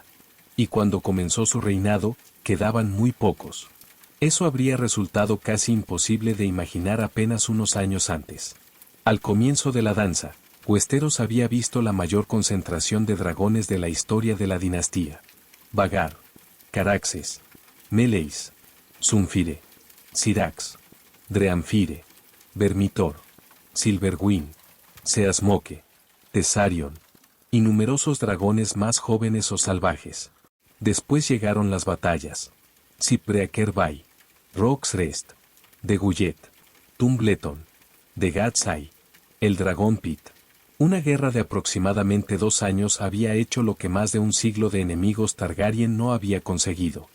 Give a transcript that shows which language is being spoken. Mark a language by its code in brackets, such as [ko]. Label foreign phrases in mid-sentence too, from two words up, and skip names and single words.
[es] Y cuando comenzó su reinado, quedaban muy pocos. Eso habría resultado casi imposible de imaginar apenas unos años antes. Al comienzo de la danza, Westeros había visto la mayor concentración de dragones de la historia de la dinastía. Vhagar, Caraxes, Meleys, Zunfire, Syrax, Dreamfire, Vermitor, Silverwyn, Seasmoke, Tessarion, y numerosos dragones más jóvenes o salvajes. Después llegaron las batallas. Cypreaker Bay, Rhox Rest, de Gullet, Tumbleton, de Gadsai, el Dragón Pit. Una guerra de aproximadamente 2 años había hecho lo que más de un siglo de enemigos Targaryen no había conseguido.